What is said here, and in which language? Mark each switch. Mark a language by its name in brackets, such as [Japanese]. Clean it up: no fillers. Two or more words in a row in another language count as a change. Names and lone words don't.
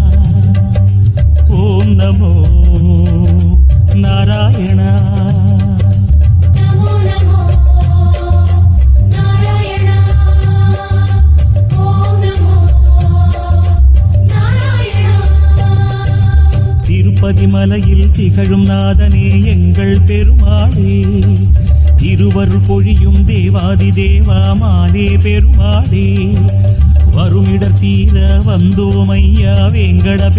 [Sanskrit] ॐ नमो नारायण। नमो नमो नारायण। ॐ नमो नारायण। [Tamil] திருப்பதி மலையில் திகழும் நாதனே எங்கள் பெருமாளே, திருவருள் பொழியும் தேவாதி தேவா மாலே பெருமாளே, வருமிடர் தீர வந்தோம் ஐயா வேங்கட